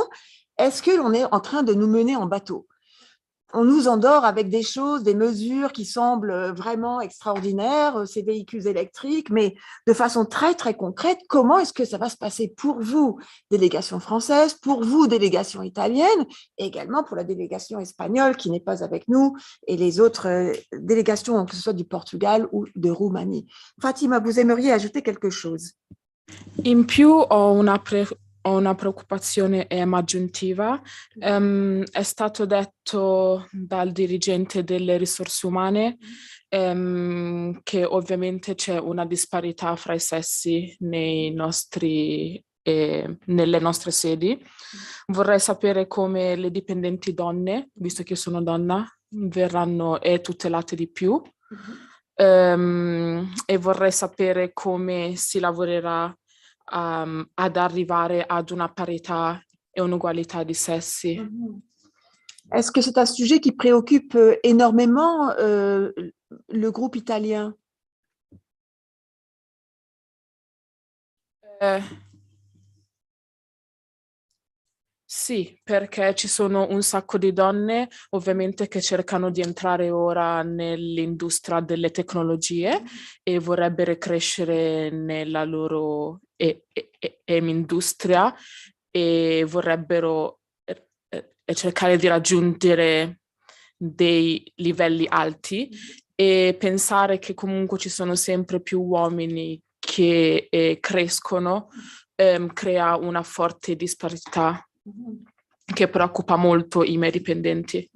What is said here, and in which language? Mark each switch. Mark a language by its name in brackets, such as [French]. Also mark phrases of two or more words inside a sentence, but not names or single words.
[French] Est-ce que l'on est en train de nous mener en bateau? On nous endort avec des choses, des mesures qui semblent vraiment extraordinaires, ces véhicules électriques, mais de façon très, très concrète, comment est-ce que ça va se passer pour vous, délégation française, pour vous, délégation italienne, et également pour la délégation espagnole qui n'est pas avec nous, et les autres délégations, que ce soit du Portugal ou de Roumanie. Fatima, vous aimeriez ajouter quelque chose? [Italian] In più ho una preoccupazione aggiuntiva. È stato detto dal dirigente delle risorse umane che ovviamente c'è una disparità fra i sessi nelle nostre sedi. Vorrei sapere come le dipendenti donne, visto che io sono donna, verranno tutelate di più. E vorrei sapere come si lavorerà ad arrivare ad una parità e un'ugualità di sessi. [French] Est-ce que c'est un sujet qui préoccupe énormément le groupe italien? [Italian] Sì, perché ci sono un sacco di donne, ovviamente, che cercano di entrare ora nell'industria delle tecnologie e vorrebbero crescere nella loro industria e vorrebbero cercare di raggiungere dei livelli alti e pensare che comunque ci sono sempre più uomini che crescono crea una forte disparità che preoccupa molto i miei dipendenti.